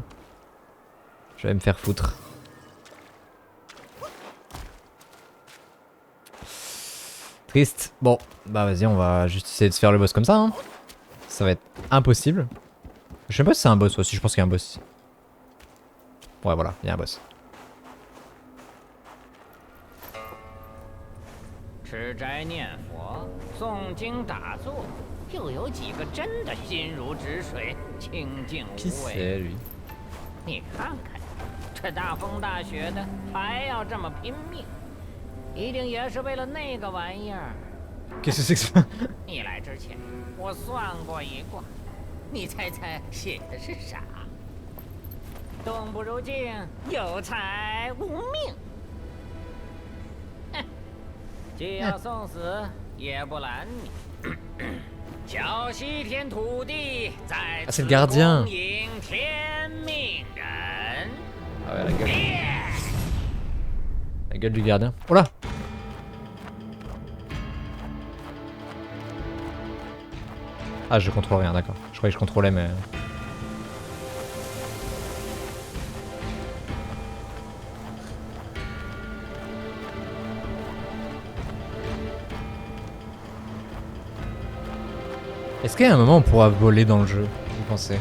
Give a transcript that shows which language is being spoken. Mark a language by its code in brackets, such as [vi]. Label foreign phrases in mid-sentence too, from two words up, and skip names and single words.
[fr] Je vais me faire foutre. Triste. Bon, bah vas-y, on va juste essayer de se faire le boss comme ça. Hein. Ça va être impossible. Je sais pas si c'est un boss aussi, je pense qu'il y a un boss. Ouais, voilà, il y a un boss. [zh] 吃斋念佛、诵经打坐，又有几个真的心如止水、清净无为？ lui 你看看，这大风大雪的，还要这么拼命，一定也是为了那个玩意儿。 [fr] Qu'est-ce que c'est que ça [zh] 你来之前，我算过一卦，你猜猜写的是啥？动不如静，有财无命。哼，既要送死，也不拦你。叫西天土地在此恭迎天命人。 [fr] Ah ouais, la gueule. La gueule du gardien. Oh là. Ah, je contrôle rien, d'accord. Je croyais que je contrôlais, mais... Est-ce qu'il y a un moment où on pourra voler dans le jeu, vous pensez?